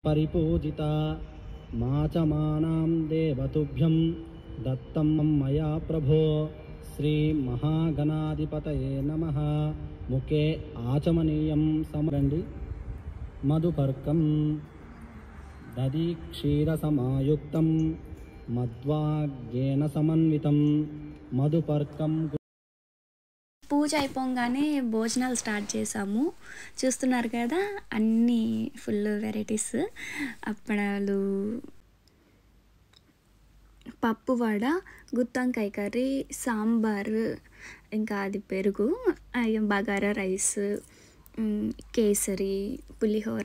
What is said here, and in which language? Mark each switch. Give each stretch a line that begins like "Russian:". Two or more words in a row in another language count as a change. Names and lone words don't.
Sanskrit: परिपूजिता माचमानां देवतुभ्यं दत्तं मया प्रभो श्रीमहागणाधिपतये नमः। मुखे आचमनीयं समरण्डि मधुपर्कं दधि क्षीरसमायुक्तं मध्वाग्येन समन्वितं मधुपर्कं।
Telugu: పూజ అయిపోగానే భోజనాలు స్టార్ట్ చేసాము. చూస్తున్నారు కదా, అన్నీ
English: full varieties,
Telugu: అప్పడాలు, పప్పు వడ, గుత్తొంకాయ కర్రీ, సాంబారు, ఇంకా అది పెరుగు, బగారా రైస్, కేసరి, పులిహోర.